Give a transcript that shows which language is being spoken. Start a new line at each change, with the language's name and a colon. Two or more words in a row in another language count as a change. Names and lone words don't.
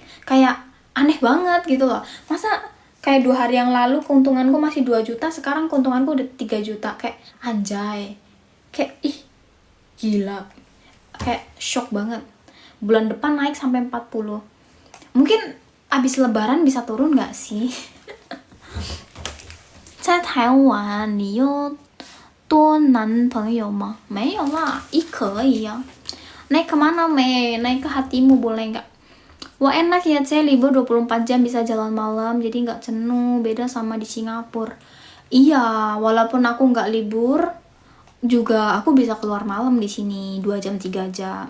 Indonesian: Kayak aneh banget gitu loh. Masa kayak 2 hari yang lalu keuntunganku masih 2 juta, sekarang keuntunganku udah 3 juta. Kayak anjay. Kayak ih, gila. Kayak shock banget. Bulan depan naik sampai 40. Mungkin abis lebaran bisa turun nggak sih?
Chinese: 在台湾你有多男朋友吗？没有啦，可以呀。
Indonesian: Naik kemana me? Naik ke hatimu boleh nggak? Wah enak ya C, libur 24 jam bisa jalan malam, jadi nggak jenuh, beda sama di Singapura. Iya, walaupun aku nggak libur, juga aku bisa keluar malam di sini 2 jam 3 jam.